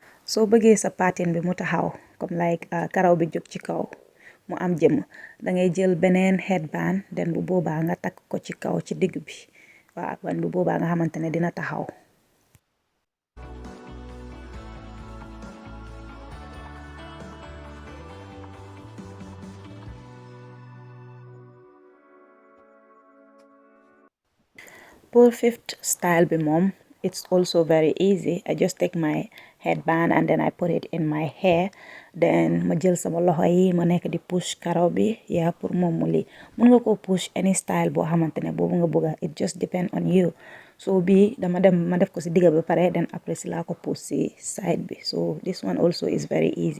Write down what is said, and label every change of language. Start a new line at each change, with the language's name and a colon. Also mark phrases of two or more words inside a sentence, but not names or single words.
Wolof: soo bëggee sa patin bi mu taxaw comme like karaw bi jóg ci kaw mu am jëm da ngay jël beneen headband den bu boobaa nga takk ko ci kaw ci digg bi waaw ban bu boobaa nga xamante ne dina taxaw.
English: Pour fifth style
Wolof: bi moom
English: it's also very easy. I just take my headband and then I put it in my hair,
Wolof: then ma jël sama loxo yi ma nekk di push karaw bi yaa pour moom mu lii mun nga ko push
English: any style
Wolof: boo xamante ne boobu nga bëgga,
English: it just depend on you.
Wolof: So bii ma def ko si digga bi pare then après si laa ko push si side bi,
English: so this one also is very easy.